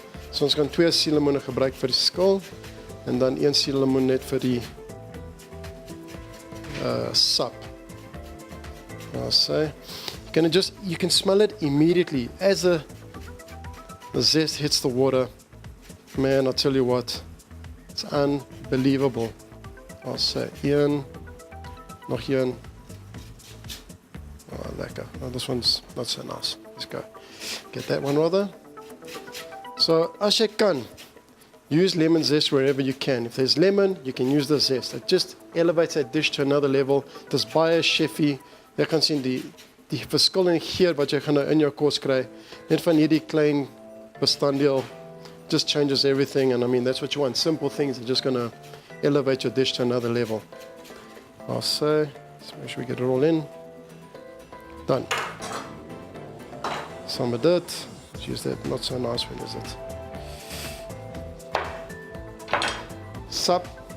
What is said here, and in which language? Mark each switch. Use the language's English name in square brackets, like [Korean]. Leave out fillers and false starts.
[Afrikaans] So ons gaan 2 suurlemoene gebruik vir die skil, en dan 1 suurlemoen net vir die sap. [English] So, you can smell it immediately as the zest hits the water. Man, I'll tell you what, it's unbelievable. I'll say, Ian, [Afrikaans] nog een. [English] Oh, lekker. Oh, this one's not so nice. Let's go. Get that one rather. So, [Afrikaans] as jy kan, [English] use lemon zest wherever you can. If there's lemon, you can use the zest. It just elevates that dish to another level. [Afrikaans] Dis baie chefy. Jy kan sien die verskil in geur wat jy gaan nou in jou kos kry. Net van hierdie klein bestanddeel [English] just changes everything, and I mean that's what you want. Simple things are just going to elevate your dish to another level. So, let's make sure we get it all in. Done. Some of that. Let's use that not so nice one, is it? Sap.